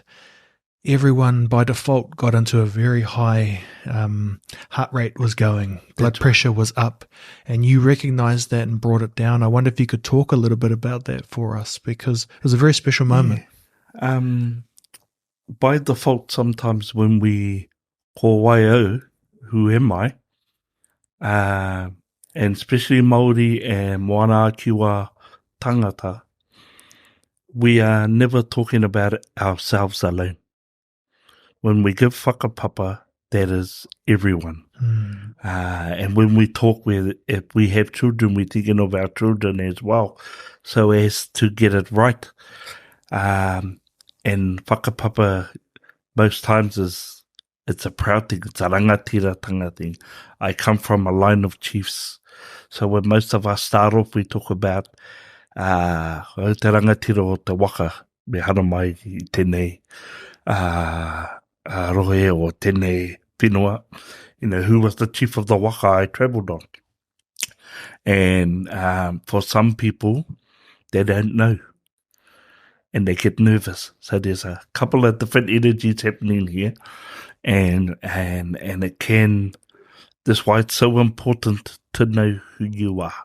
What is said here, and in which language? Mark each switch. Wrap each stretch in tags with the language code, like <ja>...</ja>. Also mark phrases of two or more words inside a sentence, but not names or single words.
<en>Everyone by default got into a very high heart rate was going, blood pressure was up, and you recognized that and brought it down. I wonder if you could talk a little bit about that for us, because it was a very special moment. By default, sometimes when we</en> <mi>ko waio,</mi> <en>who am I, and especially Māori and</en> <mi>moana kiwa tangata,</mi> <en>we are never talking about ourselves alone. When we give whakapapa, that is everyone. And when we talk, if we have children, we're thinking of our children as well, so as to get it right. And whakapapa most times it's a proud thing, it's a rangatiratanga thing. I come from a line of chiefs. So when most of us start off, we talk about</en> <mi>te rangatira o te waka, me hana mai I tēnei rohe o tēnei whenua,</mi> <en>who was the chief of the waka I travelled on. And for some people, they don't know. And they get nervous. So there's a couple of different energies happening here. And it can, that's why it's so important to know who you are.</en>